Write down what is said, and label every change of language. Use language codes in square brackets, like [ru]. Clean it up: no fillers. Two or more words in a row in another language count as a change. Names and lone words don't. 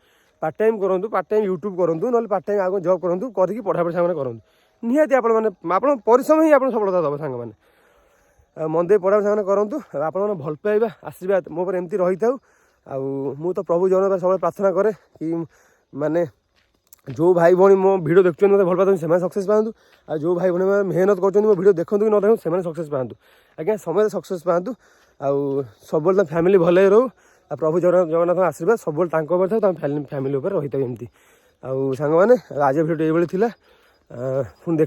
[en] part time [or] କରନ୍ତୁ, [en] part time [or] ୟୁଟ୍ୟୁବ୍ କରନ୍ତୁ, ନହେଲେ [en] part time [or] ଆଉ ଜବ୍ କରନ୍ତୁ, କରିକି ପଢ଼ାପଢ଼ି ସାଙ୍ଗମାନେ କରନ୍ତୁ। ନିହାତି ଆପଣମାନେ ଆପଣ ପରିଶ୍ରମ ହିଁ ଆପଣ ସଫଳତା ଦେବ ସାଙ୍ଗମାନେ। ଆଉ ମନ ଦେଇ ପଢ଼ାପଢ଼ି ସାଙ୍ଗମାନେ କରନ୍ତୁ। ଆଉ ଆପଣମାନେ ଭଲ ପାଇବା ଆଶୀର୍ବାଦ ମୋ ଉପରେ ଏମିତି ରହିଥାଉ। ଆଉ ମୁଁ ତ ପ୍ରଭୁ ଜଗନ୍ନାଥ ସବୁବେଳେ ପ୍ରାର୍ଥନା କରେ କି ମାନେ ଯୋ ଭାଇ ଭଉଣୀ ମୋ ଭିଡ଼ିଓ ଦେଖୁଛନ୍ତି ମୋତେ ଭଲ ପାଉଛନ୍ତି ସେମାନେ ସକ୍ସେସ୍ ପାଆନ୍ତୁ ଆଉ ଯେଉଁ ଭାଇ ଭଉଣୀ ମେହନତ କରୁଛନ୍ତି ମୋ ଭିଡ଼ିଓ ଦେଖନ୍ତୁ କି ନ ଦେଖନ୍ତୁ ସେମାନେ ସକ୍ସେସ୍ ପାଆନ୍ତୁ ଆଜ୍ଞା ସମସ୍ତେ ସକ୍ସେସ୍ ପାଆନ୍ତୁ ଆଉ ସବୁବେଳେ ତାଙ୍କ ଫ୍ୟାମିଲି ଭଲରେ ରହୁ ଆଉ ପ୍ରଭୁ ଜଗନ୍ନାଥଙ୍କ ଆଶୀର୍ବାଦ ସବୁବେଳେ ତାଙ୍କ ଉପରେ ଥାଉ ତାଙ୍କ ଫ୍ୟାମିଲି ଉପରେ ରହିଥାଉ ଏମିତି ଆଉ ସାଙ୍ଗମାନେ ଆଜି ଭିଡ଼ିଓ ଏଇଭଳି ଥିଲା ପୁଣି ଦେଖା